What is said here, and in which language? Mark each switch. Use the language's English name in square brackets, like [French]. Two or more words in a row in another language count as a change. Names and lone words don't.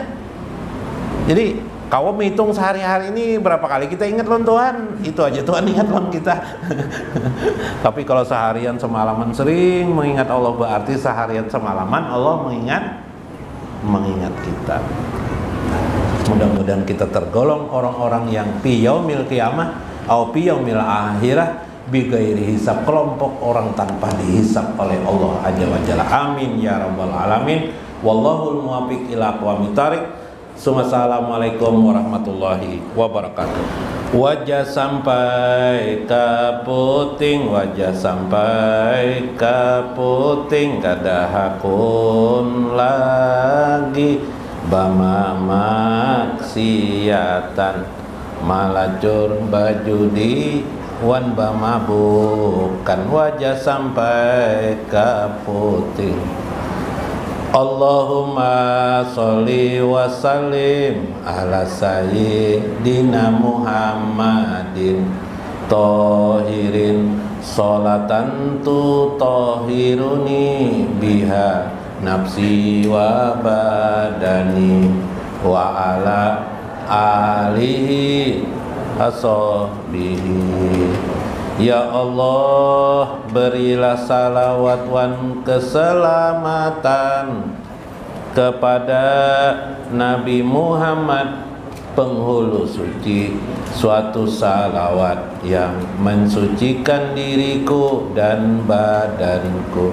[Banjar] Jadi kau menghitung sehari-hari ini berapa kali kita ingat lawan Tuhan, itu aja Tuhan ingat lawan kita. [Indonesian] Tapi kalau seharian semalaman sering mengingat Allah, berarti seharian semalaman Allah mengingat kita. Mudah-mudahan kita tergolong orang-orang yang [Arabic] في يوم القيامة أو في يوم الآخرة بغير حساب, [Indonesian] kelompok orang tanpa dihisab oleh Allah Azza wa Jalla. [Arabic] آمين يا رب العالمين. والله الموفق إلى أقوم الطريق. السلام عليكم ورحمة الله وبركاته. [Banjar] Wajah sampai ke puting, wajah sampai ke puting, kada hakun lagi bama maksiatan, malacur baju di wan bama bukan. Wajah sampai ke puting. [Arabic] اللهم صل وسلم على سيدنا محمد الطاهر صلاة تطهرني بها نفسي وبدني وعلى آله وأصحابه. يا الله, [Indonesian] berilah salawat wan keselamatan kepada Nabi Muhammad penghulu suci, suatu salawat yang mensucikan diriku dan badanku.